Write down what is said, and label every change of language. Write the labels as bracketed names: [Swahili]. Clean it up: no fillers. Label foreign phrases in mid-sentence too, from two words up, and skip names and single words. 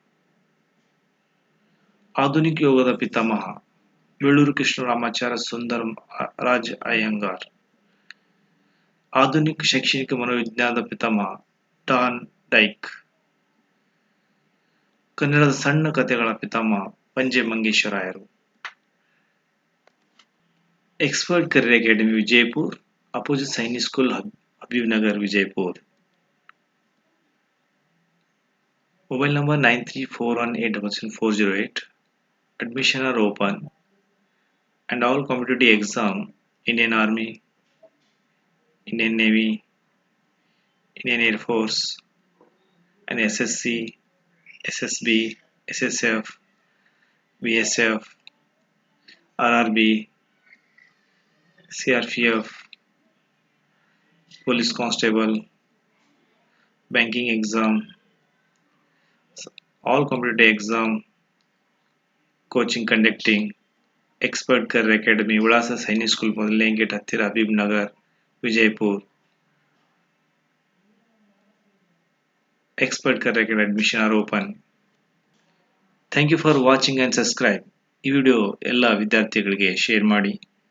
[Kannada] ಆಧುನಿಕ ಯೋಗದ ಪಿತಾಮಹ ಬೇಳೂರು ಕೃಷ್ಣರಾಮಾಚಾರ್ಯ ಸುಂದರ್ ರಾಜ್ ಅಯ್ಯಂಗಾರ್। ಆಧುನಿಕ ಶೈಕ್ಷಣಿಕ ಮನೋವಿಜ್ಞಾನದ ಪಿತಾಮಹ ಡಾನ್ ಡೈಕ್। ಕನ್ನಡದ ಸಣ್ಣ ಕಥೆಗಳ ಪಿತಾಮಹ ಪಂಜೆ ಮಂಗೇಶರಾಯರು। [English] एक्सपर्ट करियर अकेडमी विजयपुर, अपोजिट सैनिक स्कूल हबीबनगर विजयपुर। Mobile number 9341877408. Admission are open and all competitive exam, Indian Army, Indian Navy, Indian Air Force and SSC, SSB, SSF, BSF, RRB, CRPF, Police Constable, banking exam, all competitive exam coaching conducting. [Kannada] एक्सपर्ट करियर अकेडमी विलास सैनिक स्कूल ಮೊದಲನೇ ಗೇಟ್ ಹತ್ತಿರ ಹಬೀಬ್ ನಗರ್ ವಿಜಯಪುರ। [English] एक्सपर्ट करियर अकेडमी admission are open. Thank you for watching and subscribe. [Kannada] ಈ ವಿಡಿಯೋ ಎಲ್ಲ ವಿದ್ಯಾರ್ಥಿಗಳಿಗೆ ಶೇರ್ ಮಾಡಿ.